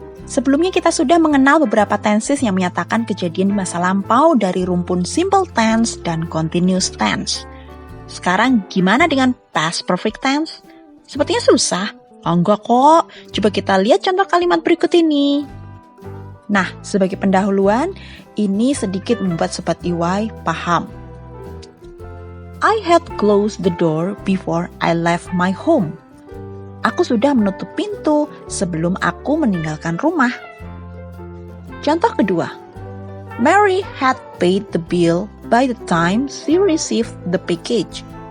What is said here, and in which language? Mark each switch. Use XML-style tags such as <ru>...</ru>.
<id>Sebelumnya kita sudah mengenal beberapa tenses yang menyatakan kejadian di masa lampau dari rumpun simple tense dan continuous tense. Sekarang gimana dengan past perfect tense? Sepertinya susah. Oh, enggak kok. Coba kita lihat contoh kalimat berikut ini. Nah, sebagai pendahuluan, ini sedikit membuat Sobat EY paham.</id> <en>I had closed the door before I left my home.</en> <id>Aku sudah menutup pintu sebelum aku meninggalkan rumah. Contoh kedua.</id> <en>Mary had paid the bill by the time she received the package.</en>